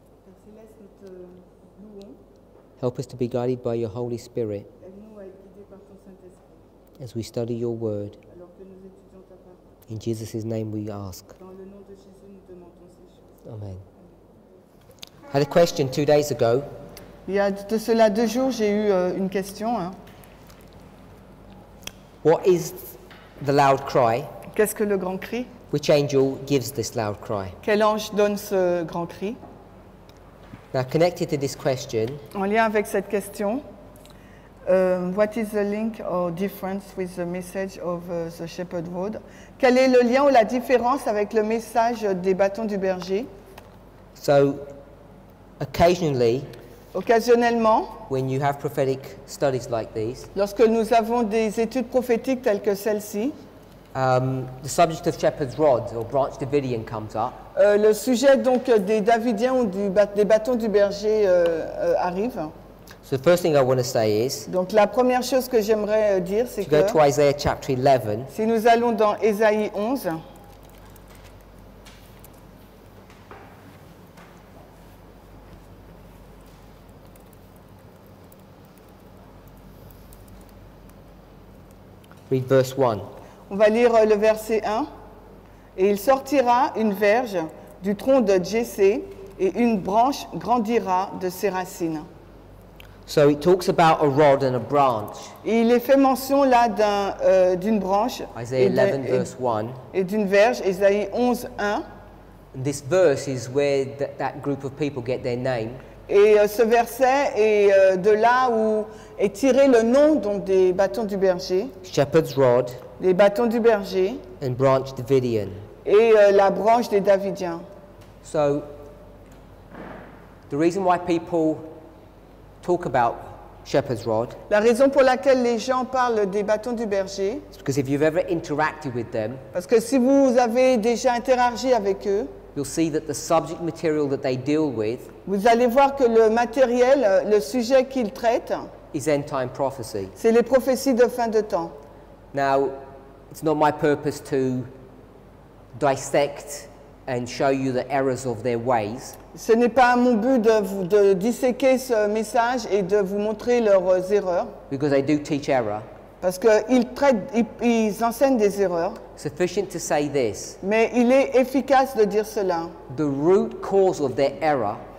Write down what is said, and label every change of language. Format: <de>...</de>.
<fr>Père Céleste, nous te louons.</fr> <en>Help us to be guided by your Holy Spirit</en> <fr>Aide-nous à être guidés par ton Saint-Esprit,</fr> <en>as we study your word.</en> <fr>alors que nous étudions ta parole.</fr> <en>In Jesus' name we ask.</en> <fr>Dans le nom de Jésus, nous demandons ces choses. Amen.</fr> <en>I had a question 2 days ago.</en> <fr>Il y a de cela 2 jours, j'ai eu une question.</fr> <en>What is the loud cry?</en> <fr>Qu'est-ce que le grand cri?</fr> <en>Which angel gives this loud cry?</en> <fr>Quel ange donne ce grand cri?</fr> <en>Now, connected to this question,</en> <fr>En lien avec cette question,</fr> <en>what is the link or difference with the message of the shepherd rod?</en> <fr>Quel est le lien ou la différence avec le message des bâtons du berger?</fr> <en>so occasionally,</en> <fr>Occasionnellement,</fr> <en>when you have prophetic studies like these,</en> <fr>lorsque nous avons des études prophétiques telles que celle-ci,</fr> <en>the subject of shepherd's rods or branch Davidian comes up.</en> <fr>le sujet donc des Davidiens ou des bâtons du berger arrive.</fr> <en>So the first thing I want to say is,</en> <fr>Donc la première chose que j'aimerais dire, c'est</fr> <en>to go</en> <fr>que</fr> <en>to Isaiah chapter 11,</en> <fr>si nous allons dans Ésaïe 11,</fr> <en>read verse 1.</en> <fr>on va lire le verset 1. Et il sortira une verge du tronc de Jessé, et une branche grandira de ses racines.</fr> <en>So it talks about a rod and a branch.</en> <fr>Et il est fait mention là d'une branche</fr> <en>Isaiah 11 verse 1.</en> <fr>et d'une verge, Ésaïe 11, 1.</fr> <en>And this verse is where that group of people get their name.</en> <fr>Et ce verset est de là où est tiré le nom donc, des bâtons du berger,</fr> <en>Shepherd's rod</en> <fr>les bâtons du berger</fr> <en>and branch Davidian.</en> <fr>et la branche des Davidiens.</fr> <en>So the reason why people talk about shepherd's rod</en> <fr>La raison pour laquelle les gens parlent des bâtons du berger,</fr> <en>is because if you've ever interacted with them,</en> <fr>parce que si vous avez déjà interagi avec eux,</fr> <en>you'll see that the subject material that they deal with</en> <fr>vous allez voir que le matériel, le sujet qu'ils traitent,</fr> <en>is end time prophecy.</en> <fr>c'est les prophéties de fin de temps.</fr> <en>Now, it's not my purpose to dissect and show you the errors of their ways.</en> <fr>Ce n'est pas mon but de disséquer ce message et de vous montrer leurs erreurs,</fr> <en>Because they do teach error.</en> <fr>parce qu'ils enseignent des erreurs,</fr> <en>Sufficient to say this,</en> <fr>mais il est efficace de dire cela.</fr> <en>the root cause of their error</en>